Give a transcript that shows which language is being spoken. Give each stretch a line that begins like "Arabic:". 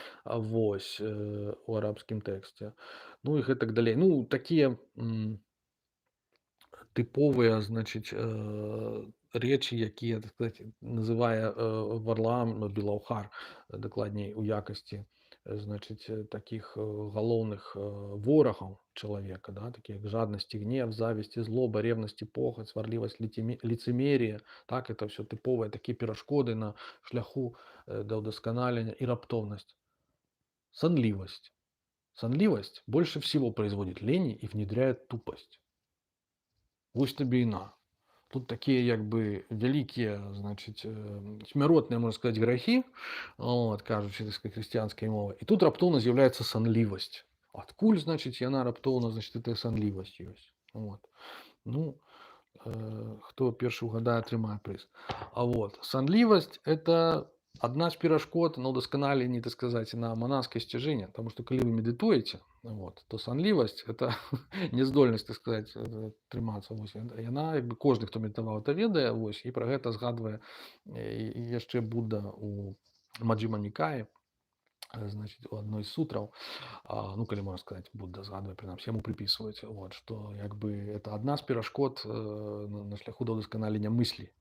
Belarusian: Вось, у арабскім тэксце. Ну і гэтак далей. Ну, такія тыповыя, значыць, рэчы, якія, так сказаць, называе Варлаам Белаўхар, дакладней у якасці, значыць, такіх галоўных ворагаў
Russian: человека, да, такие как жадность и гнев, зависть и злоба, ревность и похоть, сварливость, лицемерие, так, это все типовые такие перешкоды на шляху до удосконаления и раптовность. Сонливость. Сонливость больше всего производит лени и внедряет тупость.
Ukrainian: Ось тобі і на.
Belarusian: Тут такие как бы великие, значит, смяротныя, можна сказаць, грахі, от, кажучы, так сказать, хрысціянскай мовай. І тут раптоўна з'яўляецца сонливость. Адкуль, значит, яна раптоўна, значит, эта сонливость ёсць. Вот. Ну, хто першы угадае, атрымае прыз. А вот сонливость — это одна з перашкод на ўдасканаленні, так сказать, на манаскае сцяжэнне. Потому что калі вы медытуеце, вот, то сонливость — это няздольнасць, так сказать, трымацца. Вось. Яна, як бы, кожны, хто медытаваў, это ведае, вось, і пра гэта згадвае яшчэ Будда у Маджхіма Нікаі, значит, у одной из сутраў, ну, калі можна сказаць, Будда згадвае, прынамсі, яму прыпісваюць, вот, што як бы это адна з перашкод на шляху да ўдасканалення мыслі.